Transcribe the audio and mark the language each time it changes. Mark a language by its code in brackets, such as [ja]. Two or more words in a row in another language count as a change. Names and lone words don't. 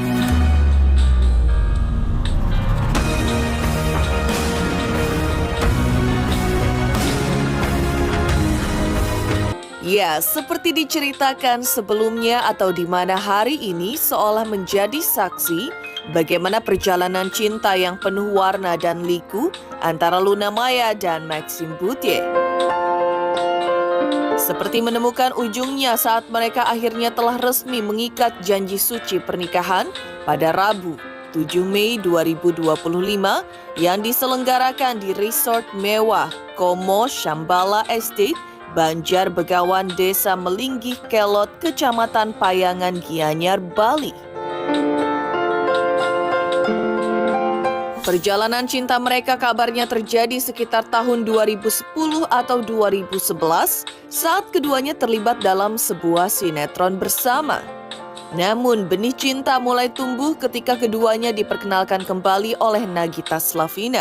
[id] Ya, seperti diceritakan sebelumnya atau di mana hari ini seolah menjadi saksi bagaimana perjalanan cinta yang penuh warna dan liku antara Luna Maya dan Maxime Bouthier. Seperti menemukan ujungnya saat mereka akhirnya telah resmi mengikat janji suci pernikahan pada Rabu, 7 Mei 2025 yang diselenggarakan di resort mewah Como Shambhala Estate, Banjar Begawan, Desa Melinggih Kelot, Kecamatan Payangan, Gianyar, Bali. Perjalanan cinta mereka kabarnya terjadi sekitar tahun 2010 atau 2011 saat keduanya terlibat dalam sebuah sinetron bersama. Namun benih cinta mulai tumbuh ketika keduanya diperkenalkan kembali oleh Nagita Slavina.